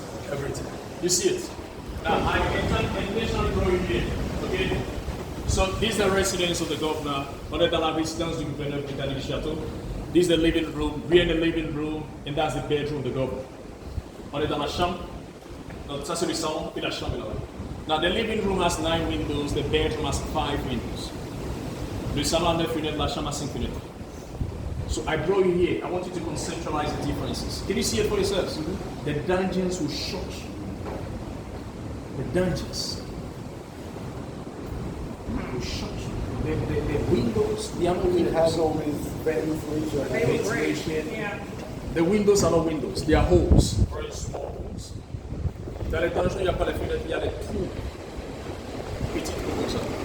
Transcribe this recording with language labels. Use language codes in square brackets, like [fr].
[en] Everything. You see it? Now, I intentionally draw you here. Okay? So, this is the residence of the governor. [fr] On est dans la résidence du gouverneur britannique du château. [en] This is the living room. We're in the living room, and that's the bedroom of the governor. [fr] On est dans la chambre. Donc, ça c'est le salon, puis la chambre est là-bas. [en] Now, the living room has 9 windows, the bedroom has 5 windows. [fr] Le salon a 9 fenêtres, la chambre a 5 fenêtres. [en] So I draw you here. I want you to conceptualize the differences. Can you see it for yourselves? The dungeons will shock you. The dungeons will shock you. The windows, they are not It windows. has all these ventilation. Ventilation. Yeah. The windows are not windows, they are holes. Very small holes. [fr] Dans les dungeons, il n'y a pas de fenêtres, il y a des trous. Petits trous comme ça.